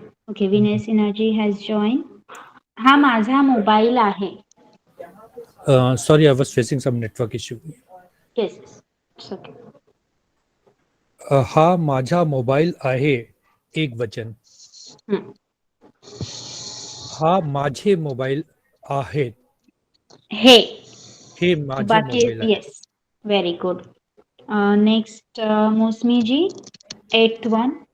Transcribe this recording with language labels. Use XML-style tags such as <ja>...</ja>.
<en>Okay, Vinay Sinhaji has join.</en> <mr>हा माझा mobile आहे.</mr> <en>Sorry, I was facing some network issue. Yes, it's okay.</en> <mr>हा माझा मोबाईल आहे एक वचन. हा माझे मोबाईल आहेत. हे माझे मोबाईल आहे.</mr> <en>Yes, very good. Next Mausamiji, 8th one.</en>